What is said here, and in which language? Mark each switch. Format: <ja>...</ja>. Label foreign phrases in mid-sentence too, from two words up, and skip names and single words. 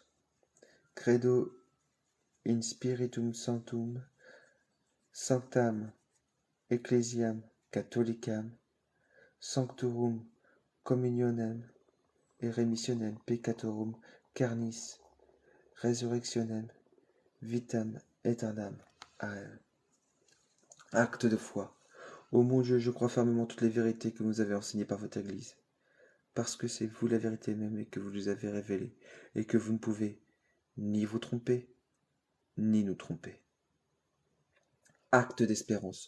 <la>Credo in Spiritum Sanctum, sanctam ecclesiam catholicam, sanctorum communionem et remissionem peccatorum carnis, resurrectionem vitam aeternam.</la> <fr>Amen. Acte de foi. Ô mon Dieu, je crois fermement toutes les vérités que vous nous avez enseignées par votre Église, parce que c'est vous la vérité même et que vous nous avez révélée, et que vous ne pouvez ni vous tromper, ni nous tromper. Acte d'espérance.</fr>